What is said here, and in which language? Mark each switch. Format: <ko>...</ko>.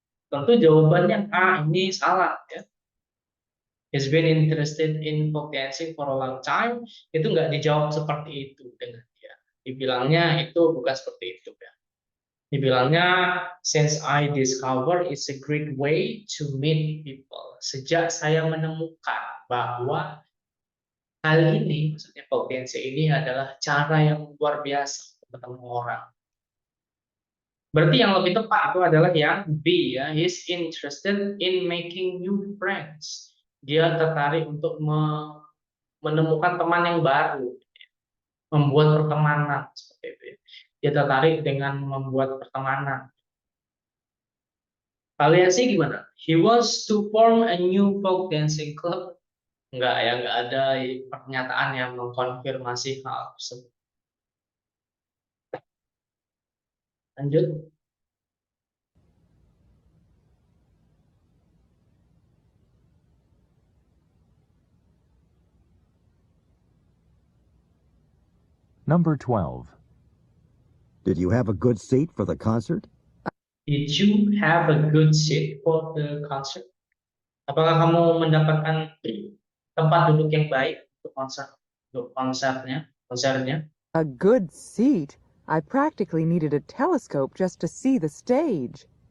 <id>Tentu jawabannya A ini salah ya.</id> <en>He's been interested in folk dancing for a long time.</en> <id>Itu nggak dijawab seperti itu dengan dia. Dibilangnya itu bukan seperti itu ya. Dibilangnya</id> <en>since I discover it's a great way to meet people.</en> <id>Sejak saya menemukan bahwa hal ini, maksudnya folk dancing ini adalah cara yang luar biasa untuk ketemu orang. Berarti yang lebih tepat itu adalah yang B ya.</id> <en>He's interested in making new friends.</en> <id>Dia tertarik untuk menemukan teman yang baru, membuat pertemanan seperti itu. Dia tertarik dengan membuat pertemanan. Kalian sih gimana?</id> <en>He wants to form a new folk dancing club.</en> <id>Enggak ya, enggak ada pernyataan yang mengkonfirmasi hal tersebut. Lanjut.</id> <en>Number 12. Did you have a good seat for the concert? Did you have a good seat for the concert?</en> <id>Apakah kamu mendapatkan tempat duduk yang baik untuk konsernya?</id> <en>A good seat? I practically needed a telescope just to see the stage.</en>